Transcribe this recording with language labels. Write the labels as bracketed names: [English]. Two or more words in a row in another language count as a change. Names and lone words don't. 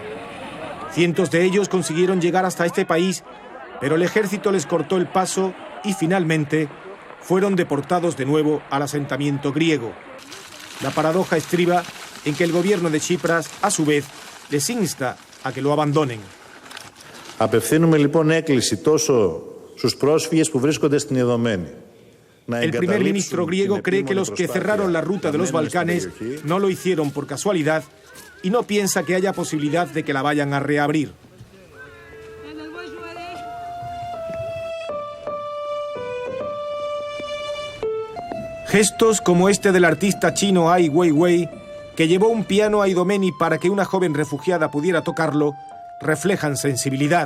[Spanish] Cientos de ellos consiguieron llegar hasta este país, pero el ejército les cortó el paso y finalmente fueron deportados de nuevo al asentamiento griego. La paradoja estriba en que el gobierno de Chipras, a su vez, les insta a que lo abandonen. [Greek] Απευθύνουμε λοιπόν έκκληση τόσο στους πρόσφυγες που βρίσκονται στην Ιδωμένη. [Spanish] El primer ministro griego cree que los que cerraron la ruta de los Balcanes no lo hicieron por casualidad y no piensa que haya posibilidad de que la vayan a reabrir. Gestos como este del artista chino Ai Weiwei, que llevó un piano a Idomeni para que una joven refugiada pudiera tocarlo, reflejan sensibilidad.